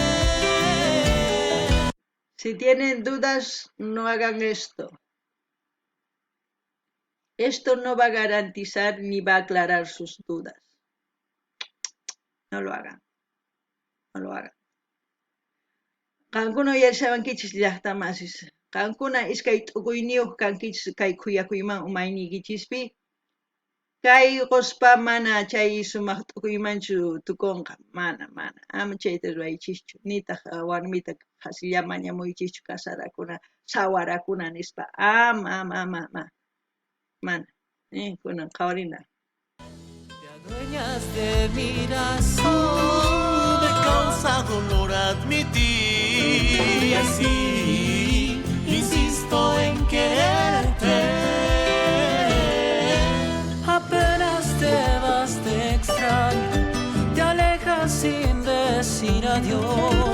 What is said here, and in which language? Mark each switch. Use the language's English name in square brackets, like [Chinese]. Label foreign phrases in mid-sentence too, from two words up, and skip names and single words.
[Spanish] Si tienen dudas, no hagan esto. Esto no va a garantizar ni va a aclarar sus dudas. No lo hagan. No lo hagan. [Quechua] Qankuna uyarisawankichis llaqtamasis. Qankuna iskay t'uquyniyuq kankichis kay khuyakuyman umayniykichispi. Kay quspa mana chay sumaq t'uquymanchu tukunqa, mana. Ama chayta ruwaychischu, nitaq warmita hasilla mañamuychischu kasarakuna, sawarakuna nispa, ama. Mana. Kunan qhawarina. [Spanish] Te adueñas de mi razón, me causa dolor admitir, y así insisto en quererte. Apenas te vas te extraño, te alejas sin decir adiós.